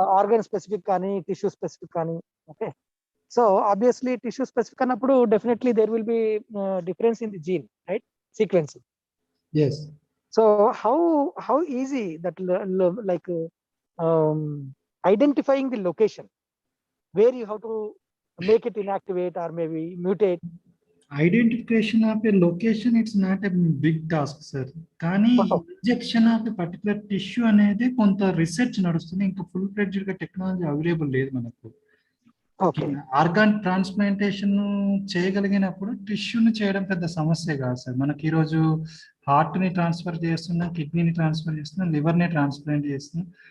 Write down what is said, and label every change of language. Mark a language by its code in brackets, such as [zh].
[en] Organ specific కానీ tissue specific కానీ. Okay, so obviously tissue specific అన్నప్పుడు definitely there will be difference in the gene, right, sequence. yes. So how easy that like identifying the location where you have to make it inactivate or maybe mutate? Identification of a location, it's not a big task, sir. [te] కానీ injection of a particular tissue అనేది కొంత research నడుస్తుంది. ఇంకా full fledged గా technology available లేదు మనకు. Organ transplantation చేయగలిగినప్పుడు టిష్యూని చేయడం పెద్ద సమస్య కాదు సార్. మనకి ఈరోజు హార్ట్ ని ట్రాన్స్ఫర్ చేస్తున్నాం, కిడ్నీని ట్రాన్స్ఫర్ చేస్తున్నాం, లివర్ ని ట్రాన్స్ప్లాంట్ చేస్తున్నాం.